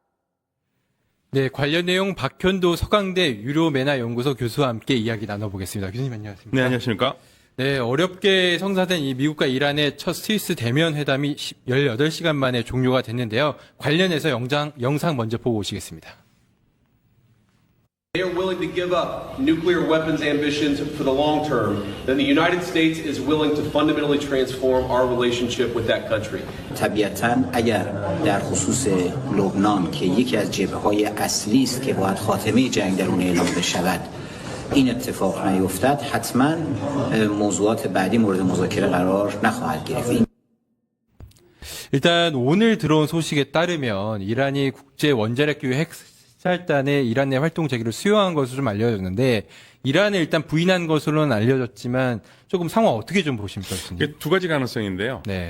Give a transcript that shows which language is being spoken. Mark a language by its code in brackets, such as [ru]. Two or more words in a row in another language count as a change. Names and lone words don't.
[ko] 네, 관련 내용 박현도 서강대 유료매나연구소 교수와 함께 이야기 나눠보겠습니다. 교수님 안녕하십니까? 네, 안녕하십니까? 네, 어렵게 성사된 이 미국과 이란의 첫 스위스 대면 회담이 18시간 만에 종료가 됐는데요. 관련해서 영상 먼저 보고 오시겠습니다. [en] They are willing to give up nuclear weapons ambitions for the long term, then the United States is willing to fundamentally transform our relationship with that country. [fa] طبیعتاً اگر در خصوص لبنان که یکی از جبهه‌های اصلی است که باید خاتمه جنگ در اون اعلام بشود این اتفاق نیفتد حتما موضوعات بعدی مورد مذاکره قرار نخواهد گرفت. [ko] 일단 오늘 들어온 소식에 따르면 이란이 국제 원자력 기구 핵살단의 이란 내 활동 재개를 수용한 것으로 좀 알려졌는데 이란을 일단 부인한 것으로는 알려졌지만 조금 상황 어떻게 좀 보십니까? 교수님? 두 가지 가능성인데요. 네.